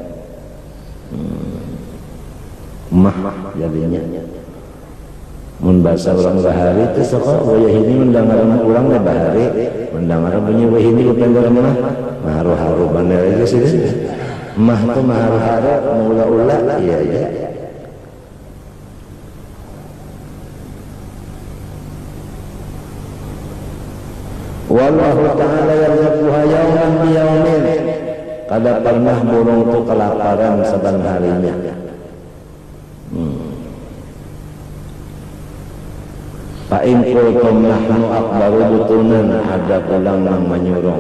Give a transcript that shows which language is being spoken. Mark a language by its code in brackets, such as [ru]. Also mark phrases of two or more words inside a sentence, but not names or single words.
[bjn] Mah jadinya. Mun bahasa orang bahari itu sok wayah ini mendengar orang bahari, mendengar bunyi wayah ini kependeran mah, haru-haru bener aja sih. Mah tuh haru-haru mula-ula, iya ya. [ar] Wallahu ta'ala yarzuquha yauman biyaumin. [bjn] Kada pernah burung itu kelaparan saban harinya. [ar] Fa'in qultum nahnu akbaru butunan, [bjn] ada pulang yang menyurung.